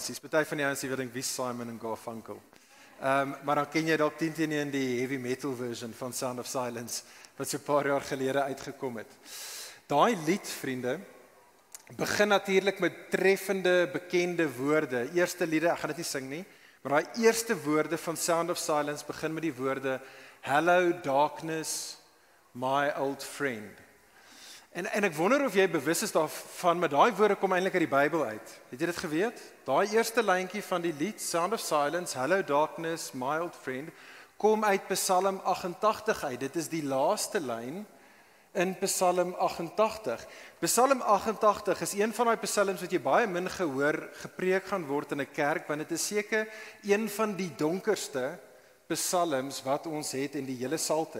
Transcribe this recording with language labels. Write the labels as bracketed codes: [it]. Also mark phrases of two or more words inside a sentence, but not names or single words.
[af] Dis party van die ouens wat dink wie Simon en Garfunkel. Maar dan ken jy dalk 10 die [en] heavy metal version [af] van Sound of Silence, wat so 'n paar jaar gelede uitgekom het. Daai lied, vriende, begin natuurlik met treffende, bekende woorde. Eerste liede, ek gaan dit nie sing nie, maar daai eerste woorde van Sound of Silence begin met die woorde, [en] Hello darkness, my old friend. [af] En ek wonder of jy bewus is daarvan, maar daai woorde kom eintlik uit die Bybel uit. Het jy dit geweet? Daai eerste lyntjie van die lied, [en] Sound of Silence, Hello darkness, my old friend, [af] kom uit Psalm 88 uit. Dit is die laaste lyn in Psalm 88. Psalm 88 is een van daai psalms wat jy baie min gehoor gepreek gaan word in 'n kerk, want dit is seker een van die donkerste psalms wat ons het in die hele Psalter.